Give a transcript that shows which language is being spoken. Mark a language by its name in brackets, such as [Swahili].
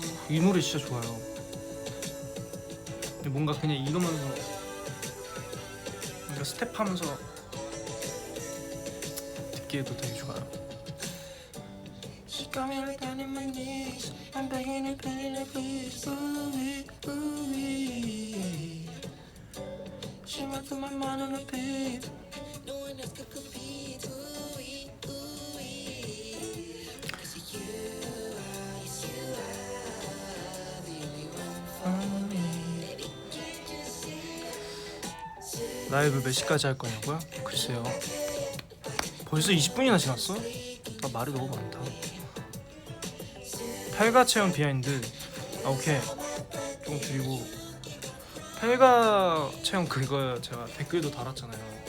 [Korean] 이 노래 진짜 좋아요. 뭔가 그냥 이러면서 뭔가 스텝하면서 듣기에도 되게 좋아요. [English] She got me right down in my knees. I'm begging and pleading and please. Ooh-wee, ooh-wee. She went through my mind on a beat. No one else could compete. Ooh-wee, ooh-wee. 'Cause you are, yes you are the only one for me. Baby, can't you see? [Korean] 라이브 몇 시까지 할 거냐고요? 글쎄요. 벌써 20분이나 지났어? 나 말이 너무 많다. 8가 체험 비하인드. 아 오케이. 좀 줄이고 8가 체험 그거 제가 댓글도 달았잖아요.